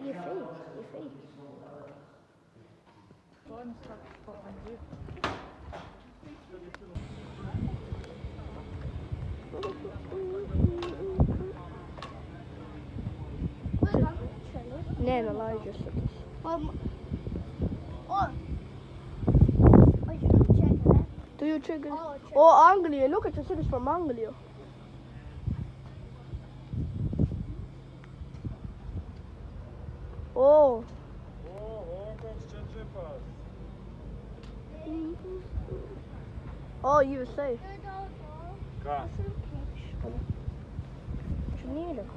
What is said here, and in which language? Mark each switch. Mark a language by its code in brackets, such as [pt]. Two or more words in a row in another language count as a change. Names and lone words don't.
[lt] jie fake. Ne, neleidžia šitas. Tu jau čia gali. O, Anglija, [en] look at this is from Anglia. O. [lt] O, koks čia džipas. O, USA. Ką? Čia nėra ką.